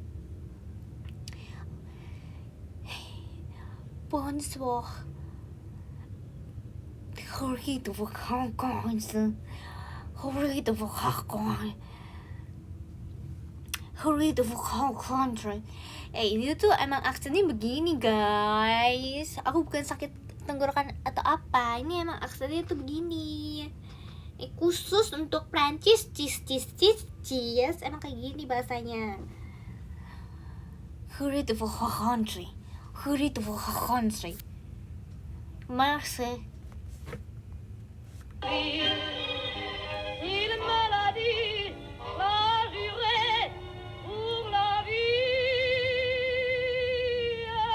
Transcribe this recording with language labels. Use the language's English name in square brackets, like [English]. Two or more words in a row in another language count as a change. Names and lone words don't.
[French] Bonsoir. Heureux de vous rencontrer. Heureux de vous rencontrer. Heureux de vous rencontrer. [Indonesian] Ini tuh emang aksennya begini guys. Aku bukan sakit tenggorokan atau apa. Ini emang aksennya tuh begini. Khusus untuk Prancis, cheese. Emang kayak gini bahasanya. [French] Heureux de vous rencontrer. Heureux de vous rencontrer. Merci. Il me l'a dit, l'a juré pour la vie.